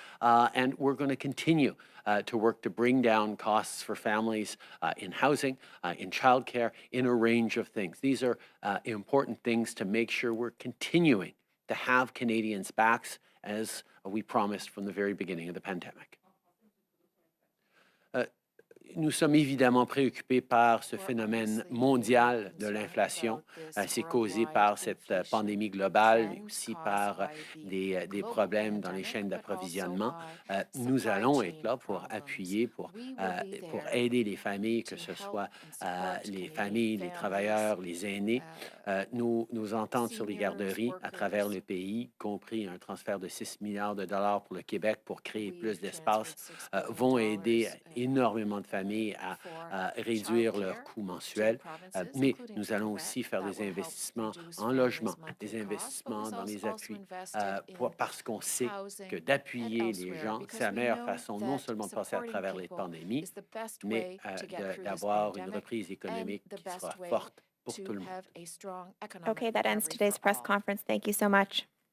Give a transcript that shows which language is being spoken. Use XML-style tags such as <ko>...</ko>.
<en>And we're going to continue to work to bring down costs for families in housing, in childcare, in a range of things. These are important things to make sure we're continuing to have Canadians' backs as we promised from the very beginning of the pandemic.</en> <fr>Nous sommes évidemment préoccupés par ce phénomène mondial de l'inflation. C'est causé par cette pandémie globale, mais aussi par des problèmes dans les chaînes d'approvisionnement. Nous allons être là pour appuyer, pour aider les familles, que ce soit les familles, les travailleurs, les aînés. Nos ententes sur les garderies à travers le pays, compris un transfert de 6 milliards de dollars pour le Québec pour créer plus d'espace, vont aider énormément de familles à réduire leurs coûts mensuels, mais nous allons aussi faire des investissements en logement, des investissements dans les appuis, parce qu'on sait que d'appuyer les gens, c'est la meilleure façon non seulement de passer à travers les pandémies, mais d'avoir une reprise économique qui sera forte pour tout le monde.</fr> <en>Okay, that ends today's press conference. Thank you so much.</en>